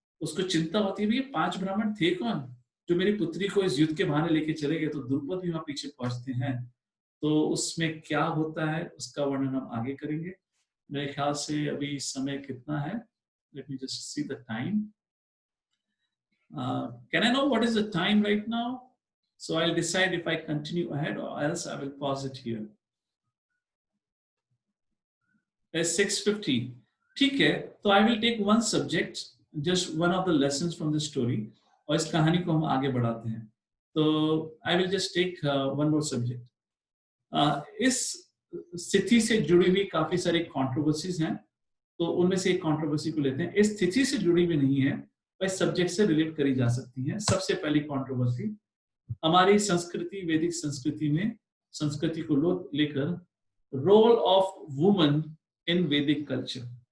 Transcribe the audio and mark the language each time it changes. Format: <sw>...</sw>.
<hi>उसको चिंता होती है, 5 ब्राह्मण थे कौन जो मेरी पुत्री को इस युद्ध के बहाने लेके चले गए? तो द्रुपद भी वहां पीछे पहुंचते हैं। तो उसमें क्या होता है उसका वर्णन हम आगे करेंगे। मेरे ख्याल से अभी समय कितना है?</hi> <en>Let me just see the time. Can I know what is the time right now? So I'll decide if I continue ahead or else I will pause it here. It's 6:50.</en> <hi>ठीक है, तो</hi> <en>I will take one subject, just one of the lessons from the story,</en> <hi>और इस कहानी को हम आगे बढ़ाते हैं।</hi> <en>तो I will just take one more subject.</en> <hi>इस स्थिति से जुड़ी हुई काफी सारी कंट्रोवर्सीज हैं, तो उनमें से एक कंट्रोवर्सी को लेते हैं। इस स्थिति से जुड़ी हुई नहीं है, पर इस सब्जेक्ट से रिलेट करी जा सकती है। सबसे पहली कंट्रोवर्सी, हमारी संस्कृति, वैदिक संस्कृति में संस्कृति को लेकर</hi> <en>Role of woman in Vedic culture.</en>